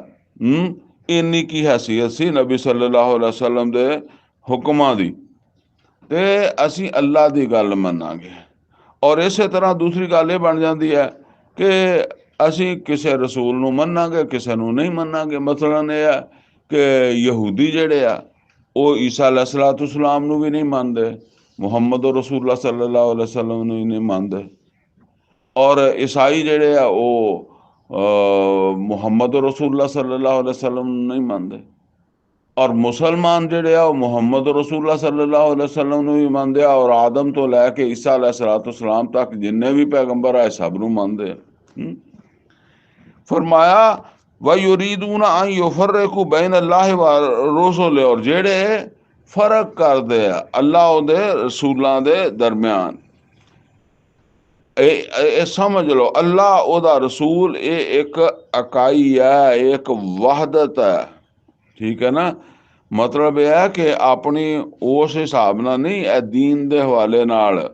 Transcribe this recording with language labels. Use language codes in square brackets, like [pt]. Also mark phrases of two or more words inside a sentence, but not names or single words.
[pa] ਇੰਨੀ ਕੀ ਹੈਸੀਅਤ ਸੀ ਨਬੀ [ar] صلى الله عليه وسلم [pa] ਦੇ ਹੁਕਮਾਂ ਦੀ, ਤੇ ਅਸੀਂ ਅੱਲਾਹ ਦੀ ਗੱਲ ਮੰਨਾਂਗੇ। ਔਰ ਇਸੇ ਤਰ੍ਹਾਂ ਦੂਸਰੀ ਗੱਲ ਇਹ ਬਣ ਜਾਂਦੀ ਹੈ ਕਿ ਅਸੀਂ ਕਿਸੇ ਰਸੂਲ ਨੂੰ ਮੰਨਾਂਗੇ, ਕਿਸੇ ਨੂੰ ਨਹੀਂ ਮੰਨਾਂਗੇ। ਮਸਲਨ ਇਹ ਹੈ ਕਿ ਯਹੂਦੀ ਜਿਹੜੇ ਆ ਉਹ ਈਸਾ अलैहिस्सलाम ਨੂੰ ਵੀ ਨਹੀਂ ਮੰਨਦੇ, ਮੁਹੰਮਦ [ar] رسول الله صلى الله عليه وسلم [pa] ਨੂੰ ਵੀ ਨਹੀਂ ਮੰਨਦੇ। ਔਰ ਈਸਾਈ ਜਿਹੜੇ ਆ ਉਹ ਮੁਹੰਮਦ [ar] رسول الله صلى الله عليه وسلم [pa] ਨੂੰ ਨਹੀਂ ਮੰਨਦੇ। ਔਰ ਮੁਸਲਮਾਨ ਜਿਹੜੇ ਆ ਉਹ ਮੁਹੰਮਦ [ar] رسول الله صلى الله عليه وسلم [pa] ਨੂੰ ਵੀ ਮੰਨਦੇ ਆ, ਔਰ ਆਦਮ ਤੋਂ ਲੈ ਕੇ ਈਸਾ अलैहिस्सलाम ਤੱਕ ਜਿੰਨੇ ਵੀ ਪੈਗੰਬਰ ਆਏ ਸਭ ਨੂੰ ਮੰਨਦੇ ਆ। फरमाया [ar] ويريدون أن يفرقوا بين الله ورسوله, [pa] और ਜਿਹੜੇ ਫਰਕ ਕਰਦੇ ਆ ਅੱਲਾਹ ਉਹਦੇ ਰਸੂਲਾਂ ਦੇ ਦਰਮਿਆਨ। ਇਹ ਸਮਝ ਲਓ ਅੱਲਾਹ ਉਹਦਾ ਰਸੂਲ ਇਹ ਇੱਕ ਇਕਾਈ ਹੈ, ਇੱਕ ਵਹਦਤ ਹੈ, ਠੀਕ ਹੈ ਨਾ। ਮਤਲਬ ਇਹ ਹੈ ਕਿ ਆਪਣੀ ਉਸ ਹਿਸਾਬ ਨਾਲ ਨਹੀਂ, ਇਹ ਦੀਨ ਦੇ ਹਵਾਲੇ ਨਾਲ।